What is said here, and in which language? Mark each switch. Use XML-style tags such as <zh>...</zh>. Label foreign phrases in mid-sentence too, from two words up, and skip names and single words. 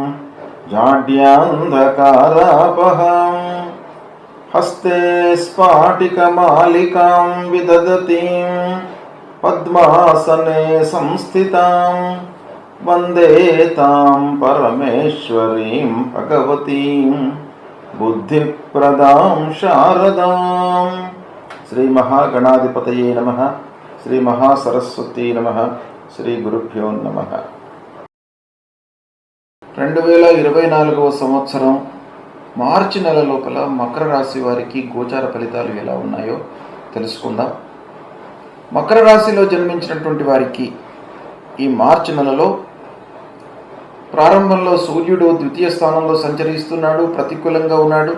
<sa>जाड्यान्धकारापहां हस्ते स्फाटिकमालिकां विदधतीं पद्मासने संस्थितां वन्दे तां परमेश्वरीं भगवतीं बुद्धिप्रदां शारदां। श्री महागणाधिपतये नमः। श्री महासरस्वती नमः। श्री गुरुभ्यो नमः।</sa> <te>2024వ సంవత్సరం మార్చి నెల లోపల మకర రాశి వారికి గోచార ఫలితాలు ఎలా ఉన్నాయో తెలుసుకుందాం. మకర రాశిలో జన్మించినటువంటి వారికి ఈ మార్చి నెలలో ప్రారంభంలో సూర్యుడు ద్వితీయ స్థానంలో సంచరిస్తున్నాడు, ప్రతికూలంగా ఉన్నాడు.</te>